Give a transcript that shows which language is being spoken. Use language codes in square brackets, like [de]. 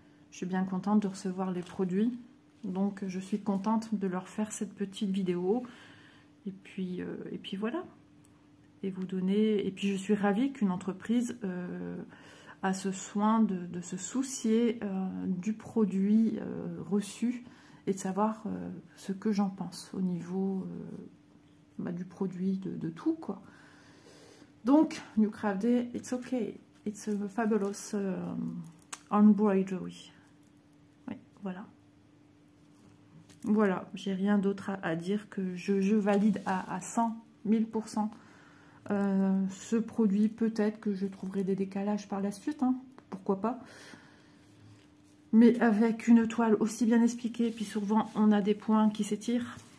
[fr] Je suis bien contente de recevoir les produits, donc je suis contente de leur faire cette petite vidéo, et puis voilà, et vous donner, et puis je suis ravie qu'une entreprise a ce soin de se soucier du produit reçu, et de savoir ce que j'en pense au niveau du produit, de tout, quoi. [en] Donc, New Craft Day, it's okay. It's a fabulous embroidery. [fr] Oui, voilà. Voilà, j'ai rien d'autre à dire que je valide à 100 000% ce produit. Peut-être que je trouverai des décalages par la suite, hein, pourquoi pas. Mais avec une toile aussi bien expliquée, puis souvent on a des points qui s'étirent.